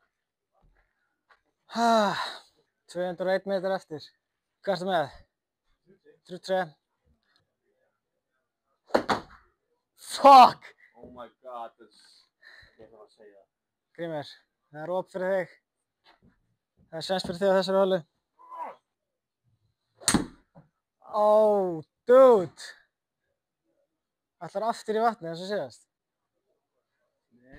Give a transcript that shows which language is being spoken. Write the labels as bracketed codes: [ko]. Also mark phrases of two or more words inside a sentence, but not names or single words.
[is] 201 metrar eftir. Hvað ertu með? 3-3. [en] Fuck! Oh my god, [is] ég þarf að segja það. Grímur, það er op fyrir þig. Það er séns fyrir þig á þessari holu. [en] Oh, dude! [is] Ætlar aftur í vatni eins og síðast. Nei.